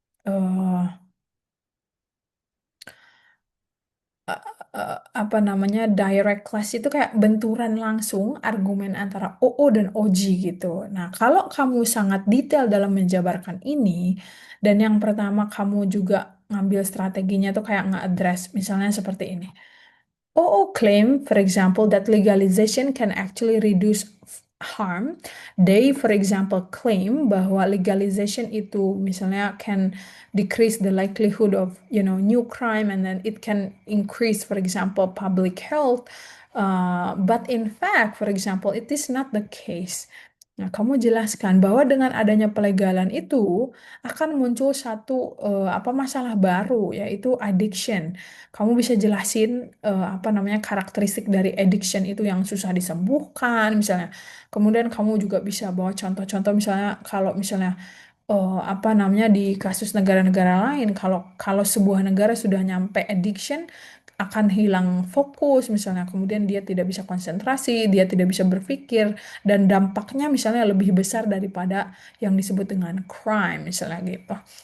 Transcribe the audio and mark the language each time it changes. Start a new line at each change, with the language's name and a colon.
Indonesian: eh, apa namanya
English: direct clash
Indonesian: itu kayak benturan langsung argumen antara OO dan OG gitu. Nah, kalau kamu sangat detail dalam menjabarkan ini, dan yang pertama kamu juga ngambil strateginya tuh kayak nge-address misalnya seperti ini.
English: OO claim, for example, that legalization can actually reduce harm. They, for example, claim
Indonesian: bahwa
English: legalization
Indonesian: itu misalnya
English: can decrease the likelihood of, new crime and then it can increase, for example, public health. But in fact, for example, it is not the case.
Indonesian: Nah, kamu jelaskan bahwa dengan adanya pelegalan itu akan muncul satu apa masalah baru yaitu addiction. Kamu bisa jelasin apa namanya karakteristik dari addiction itu yang susah disembuhkan misalnya. Kemudian kamu juga bisa bawa contoh-contoh misalnya kalau misalnya apa namanya di kasus negara-negara lain kalau kalau sebuah negara sudah nyampe addiction akan hilang fokus misalnya kemudian dia tidak bisa konsentrasi dia tidak bisa berpikir dan dampaknya misalnya lebih besar daripada yang disebut dengan crime misalnya gitu.